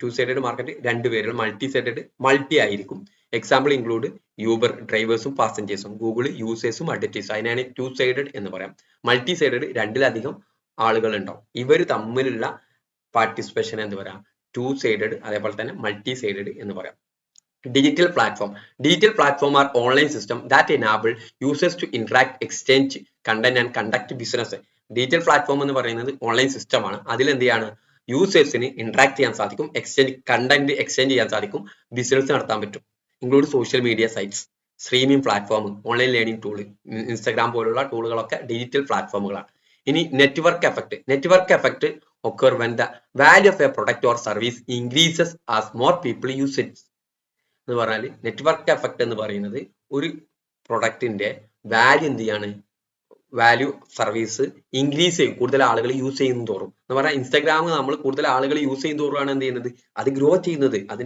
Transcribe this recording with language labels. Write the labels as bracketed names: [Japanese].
[Malayalam] To sided market രണ്ടുപേരുകൾ, multi sided multi ആയിരിക്കും. Example include Uber ഡ്രൈവേഴ്സും പാസഞ്ചേഴ്സും, Google യൂസേഴ്സും അഡ്വർടൈസും. അതിനാണ് to sided എന്ന് പറയാം. മൾട്ടി സൈഡഡ് രണ്ടിലധികം ആളുകൾ ഉണ്ടാവും. ഇവർ തമ്മിലുള്ള പാർട്ടിസിപ്പേഷൻ എന്ന് പറയാം ടു സൈഡഡ്. അതേപോലെ തന്നെ മൾട്ടി സൈഡഡ് എന്ന് പറയാം. [English] Digital platform. Digital platform are online system that enable users to interact, exchange content and conduct business. [Malayalam] Digital platform എന്ന് പറയുന്നത് ഓൺലൈൻ സിസ്റ്റം ആണ്. അതിൽ എന്ത് ചെയ്യാണ്, യൂസേഴ്സിന് ഇന്ററാക്ട് ചെയ്യാൻ സാധിക്കും, കണ്ടന്റ് എക്സ്ചേഞ്ച് ചെയ്യാൻ സാധിക്കും, ബിസിനസ് നടത്താൻ പറ്റും. Include social media sites, streaming platform, online learning tool, Instagram പോലുള്ള ടൂളുകളൊക്കെ ഡിജിറ്റൽ പ്ലാറ്റ്ഫോമുകളാണ്. ഇനി network effect. [English] Network effect occur when the value of a product or service increases as more people use it. [Malayalam] എന്ന് പറഞ്ഞാൽ network effect എന്ന് പറയുന്നത് ഒരു പ്രൊഡക്റ്റിന്റെ value എന്ത് ചെയ്യാണ്, value service increase ചെയ്യും കൂടുതൽ ആളുകൾ യൂസ് ചെയ്യുന്ന തോറും. എന്ന് പറഞ്ഞാൽ ഇൻസ്റ്റാഗ്രാം നമ്മൾ കൂടുതൽ ആളുകൾ യൂസ് ചെയ്യുന്ന തോറുമാണ് എന്ത് ചെയ്യുന്നത്, അത് ഗ്രോ ചെയ്യുന്നത്.